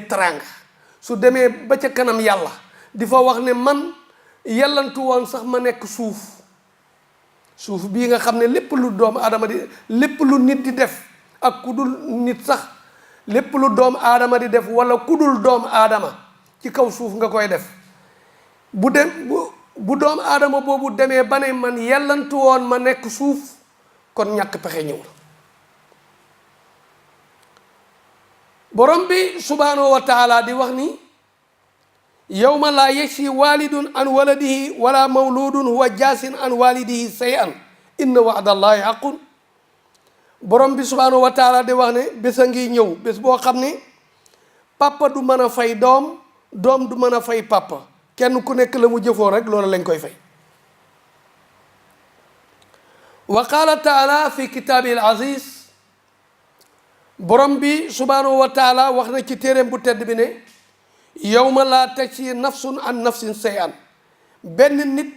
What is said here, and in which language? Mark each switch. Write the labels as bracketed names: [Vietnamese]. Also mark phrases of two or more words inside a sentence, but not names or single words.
[Wolof] teraanga su demee ba ca kanam yàlla di fa wax ne man yàllantu woon sax ma nekk suuf bii nga xam ne lépp lu doomu aadama di lépp lu nit di def ak ku dul nit sax lépp lu doomu aadama di def wala ku dul doomu aadama ci kaw suuf nga koy def bu doomu aadama boobu demee ba ne man yàllantu woon ma nekk suuf kon ñàkk pexe ñëw na borom bi [Arabic] سبحانه وتعالى [Wolof] di wax ni [Arabic] يوم لا يجزي والد عن ولده ولا مولود هو جاز عن والده شيئا إن وعد الله حق [Wolof] borom bi [Arabic] سبحانه وتعالى [Wolof] di wax ne bés a ngi ñëw bés boo xam ne papa du mën a fay doom doom du mën a fay papa kenn ku nekk la mu jëfoon rek loolu lañ koy fay [Arabic] وقال تعالى في كتابه العزيز [Wolof] borom bi [Arabic] سبحانه وتعالى [Wolof] wax na ci téeréem bu tedd bi ne [Arabic] يوما لا تجزي نفس عن نفس شيئا [Wolof] benn nit